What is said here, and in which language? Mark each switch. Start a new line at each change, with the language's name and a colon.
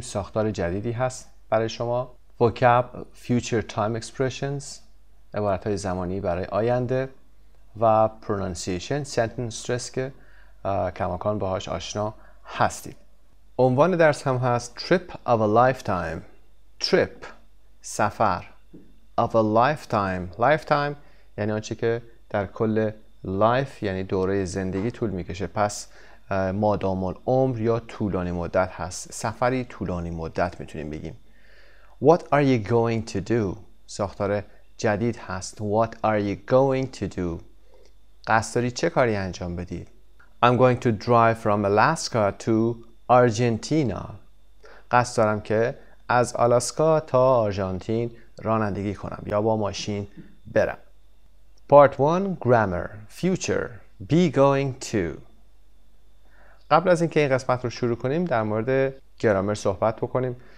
Persian: ساختار جدیدی هست برای شما.
English: vocab future time expressions
Persian: عبارتهای زمانی برای آینده و
English: pronunciation sentence stress
Persian: که کماکان باهاش آشنا هستید. عنوان درس هم هست
English: trip of a lifetime. trip سفر of a lifetime.
Persian: lifetime یعنی آنچه که در کل life یعنی دوره زندگی طول میکشه، پس مادام العمر یا طولانی مدت هست. سفری طولانی مدت میتونیم بگیم.
English: What are you going to do؟
Persian: ساختار جدید هست.
English: What are you going to do؟
Persian: قصد داری چه کاری انجام بدی؟
English: I'm going to drive from Alaska to Argentina.
Persian: قصد دارم که از آلاسکا تا آرژانتین رانندگی کنم یا با ماشین برم.
English: Part 1 Grammar Future Be going to.
Persian: قبل از اینکه این قسمت رو شروع کنیم در مورد گرامر صحبت بکنیم.